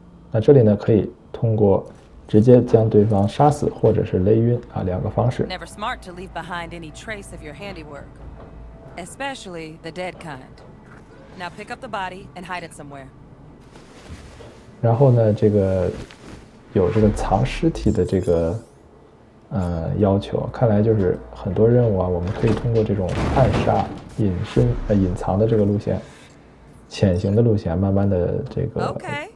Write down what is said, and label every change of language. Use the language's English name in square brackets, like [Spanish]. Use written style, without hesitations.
[Chinese] 那这里呢，可以通过直接将对方杀死，或者是勒晕两个方式。 [English] Never smart to leave behind any trace of your handiwork, especially the dead kind. Now pick up the body and hide it somewhere. [Chinese] 然后呢，这个有这个藏尸体的这个要求，看来就是很多任务我们可以通过这种暗杀、隐藏的这个路线、潜行的路线，慢慢的这个打。